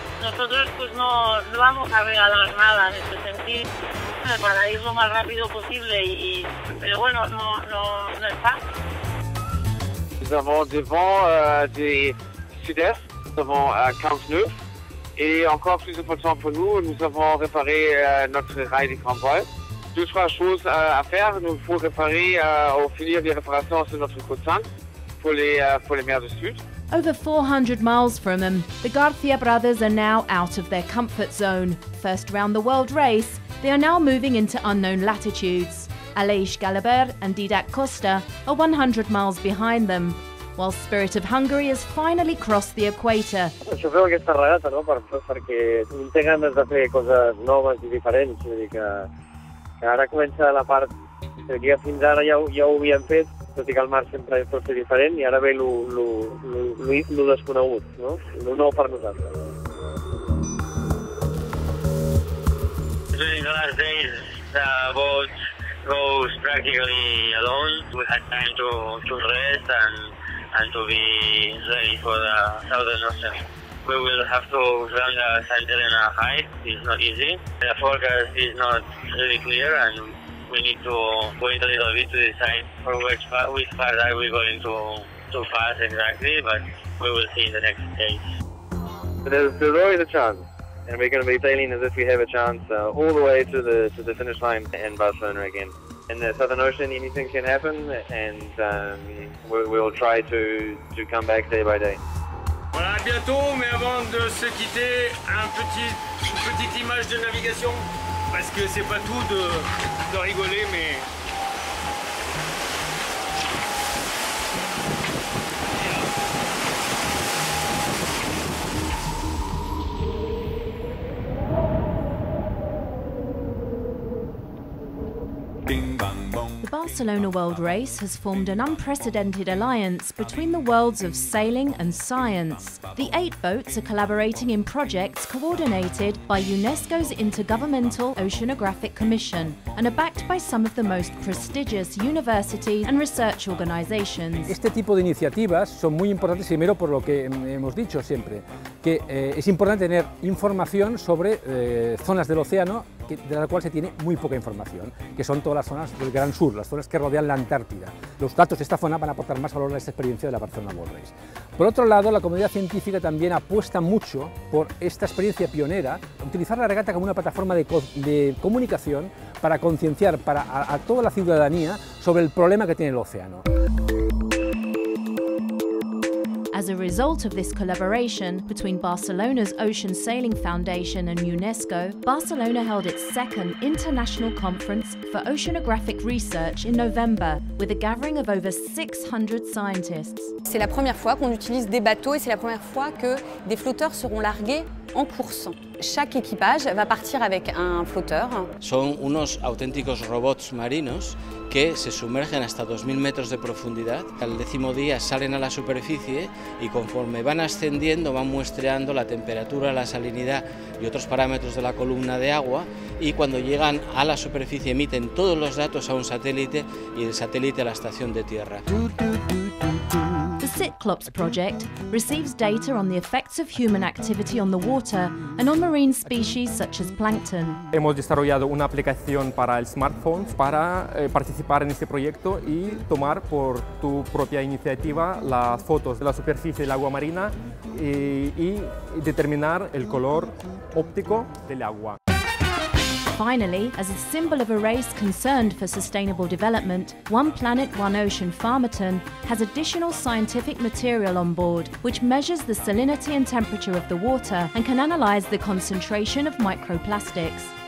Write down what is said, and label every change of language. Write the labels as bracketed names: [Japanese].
[Spanish] Nosotros pues no vamos a regalar nada en este sentido, para ir lo más rápido posible, pero bueno, no es fácil. [French] Nous avons des vents du sud-est, nous avons 15 nœuds, et encore plus important pour nous, nous avons réparé notre rail de Grand Voile. 2-3 choses à faire, nous faut réparer ou finir les réparations sur notre côte sainte pour les mers du Sud. [English] Over 400 miles from them, the Garcia brothers are now out of their comfort zone. First round the world race, they are now moving into unknown latitudes. Aleix Galabert and Didac Costa are 100 miles behind them, while Spirit of Hungary has finally crossed the equator. [Catalan] Això feu aquesta regata, no? Perquè un té ganes de fer coses noves i diferents. Vull dir que ara comença la part que fins ara ja ho havíem fet, tot i que el mar sempre pot ser diferent, i ara ve lo desconegut, no? Lo nou per nosaltres. [English] During the last days, the boat goes practically alone. We had time to rest and to be ready for the Southern Ocean. We will have to run the Santa Elena High. It's not easy. The forecast is not really clear, and we need to wait a little bit to decide for which part are we going to pass exactly, but we will see in the next days. There's always a chance, and we're going to be sailing as if we have a chance all the way to the finish line in Barcelona again. In the Southern Ocean, anything can happen, and we'll try to come back day by day. [French] Voilà, à bientôt, mais avant de se quitter, une petite image de navigation, parce que c'est pas tout de rigoler, mais... [English] The Barcelona World Race has formed an unprecedented alliance between the worlds of sailing and science. The 8 boats are collaborating in projects coordinated by UNESCO's Intergovernmental Oceanographic Commission and are backed by some of the most prestigious universities and research organizations. [Spanish] Este tipo de iniciativas son muy importantes, primero por lo que hemos dicho siempre, que es importante tener información sobre zonas del océano de la cual se tiene muy poca información, que son todas las zonas del Gran Sur, las zonas que rodean la Antártida. Los datos de esta zona van a aportar más valor a esta experiencia de la Barcelona World Race. Por otro lado, la comunidad científica también apuesta mucho por esta experiencia pionera, utilizar la regata como una plataforma de comunicación para concienciar a toda la ciudadanía sobre el problema que tiene el océano. [English] As a result of this collaboration between Barcelona's Ocean Sailing Foundation and UNESCO, Barcelona held its second international conference for oceanographic research in November, with a gathering of over 600 scientists. [French] C'est la première fois qu'on utilise des bateaux et c'est la première fois que des flotteurs seront largués en course. Chaque équipage va partir avec un flotteur. [Spanish] Son unos auténticos robots marinos que se sumergen hasta 2000 metros de profundidad. Al 10º día salen a la superficie y conforme van ascendiendo van muestreando la temperatura, la salinidad y otros parámetros de la columna de agua, y cuando llegan a la superficie emiten todos los datos a un satélite y el satélite a la estación de tierra. [English] The Cyclops project receives data on the effects of human activity on the water and on marine species such as plankton. [Spanish] Hemos desarrollado una aplicación para el smartphone para participar en este proyecto y tomar por tu propia iniciativa las fotos de la superficie del agua marina y determinar el color óptico del agua. [English] Finally, as a symbol of a race concerned for sustainable development, One Planet, One Ocean Farmerton has additional scientific material on board which measures the salinity and temperature of the water and can analyse the concentration of microplastics.